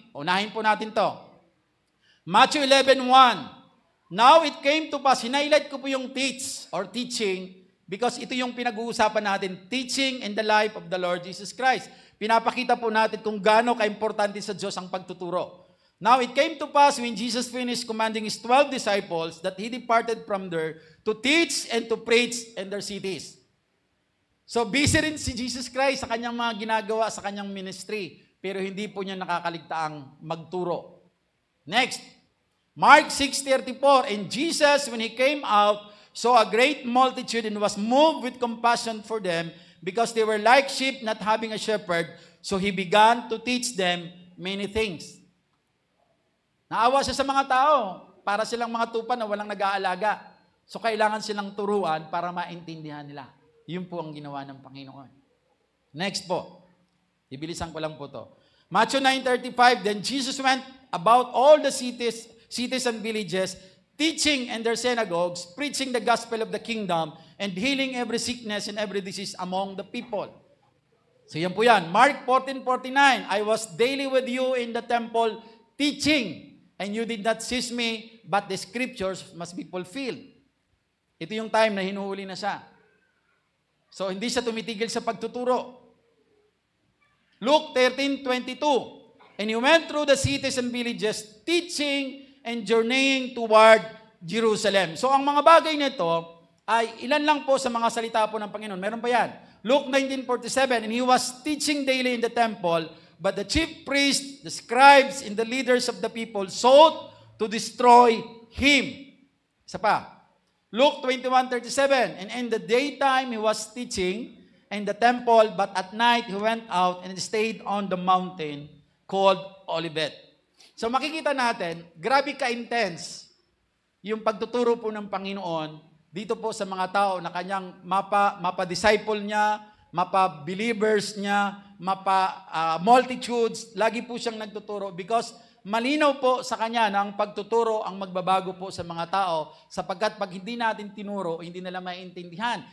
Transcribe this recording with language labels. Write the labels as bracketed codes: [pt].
[tl] Unahin po natin to. [en] Matthew 11:1. Now it came to pass, [tl] hinighlight ko po yung [en] teach or teaching because [tl] ito yung pinag-uusapan natin, [en] teaching in the life of the Lord Jesus Christ. [tl] Pinapakita po natin kung gaano ka-importante sa Diyos ang pagtuturo. [en] Now it came to pass when Jesus finished commanding His 12 disciples that He departed from there to teach and to preach in their cities. [tl] So busy rin si Jesus Christ sa kanyang mga ginagawa sa kanyang ministry, pero hindi po niya nakakaligtaang magturo. [en] Next, Mark 6:34, and Jesus, when He came out, saw a great multitude and was moved with compassion for them because they were like sheep not having a shepherd, so He began to teach them many things. [tl] Naawa siya sa mga tao, para silang mga tupa na walang nag-aalaga. So kailangan silang turuan para maintindihan nila. Yun po ang ginawa ng Panginoon. Next po. Ibilisan ko lang po to. [en] Matthew 9:35, then Jesus went about all the cities and villages, teaching in their synagogues, preaching the gospel of the kingdom, and healing every sickness and every disease among the people. [tl] So yan po yan. [en] Mark 14:49, I was daily with you in the temple teaching, and you did not seize me, but the scriptures must be fulfilled. [tl] Ito yung time na hinuhuli na siya. So, hindi siya tumitigil sa pagtuturo. [en] Luke 13:22, and He went through the cities and villages, teaching and journeying toward Jerusalem. [tl] So, ang mga bagay nito ay ilan lang po sa mga salita po ng Panginoon. Meron pa yan. [en] Luke 19:47, and He was teaching daily in the temple, but the chief priests, the scribes, and the leaders of the people sought to destroy Him. [tl] Isa pa. [en] Luke 21:37, and in the daytime He was teaching in the temple, but at night He went out and stayed on the mountain called Olivet. [tl] So makikita natin, grabe ka-intense yung pagtuturo po ng Panginoon dito po sa mga tao na kanyang mapa-disciple niya, mapa-believers niya, mapa-multitudes, lagi po siyang nagtuturo because malinaw po sa kanya na ang pagtuturo ang magbabago po sa mga tao sapagkat pag hindi natin tinuro, hindi nila maintindihan.